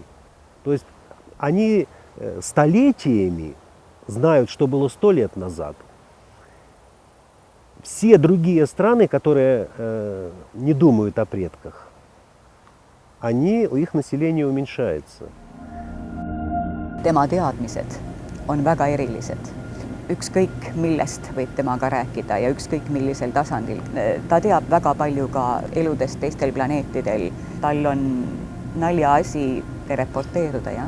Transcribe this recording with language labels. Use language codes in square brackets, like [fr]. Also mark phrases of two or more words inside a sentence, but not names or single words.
[ru] То есть они столетиями знают, что было 100 лет назад. Все другие страны, которые не думают о предках, их население уменьшается. [et] Tema teadmised on väga erilised. Ükskõik millest võib temaga rääkida ja ükskõik millisel tasandil. Ta teab väga palju ka eludest teistel planeetidel. Tal on naljaasi reporteeruda, jah.